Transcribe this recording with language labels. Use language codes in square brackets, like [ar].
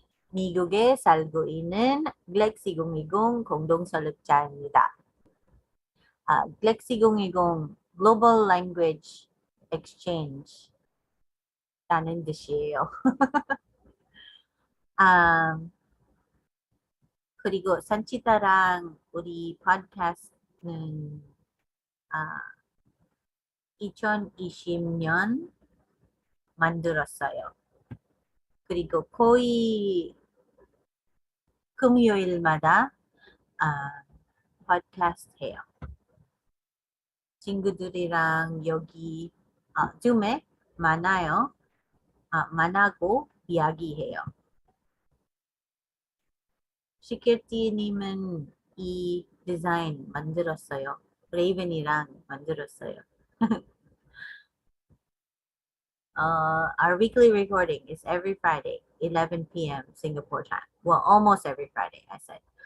[ko] 미국에 살고 있는 GLEx2020 공동설립자입니다. GLEx2020 Global Language Exchange 라는 뜻이에요. 그리고 산치타랑 우리 팟캐스트는 2020년 만들었어요. 그리고 거의 금요일마다 팟캐스트 해요. 친구들이랑 여기 줌에 만나고 이야기해요. 시ker티님은 이 디자인 만들었어요. 레이븐이랑 만들었어요. [en] Our weekly recording is every Friday, 11 p.m. Singapore time. Well, almost every Friday, I said.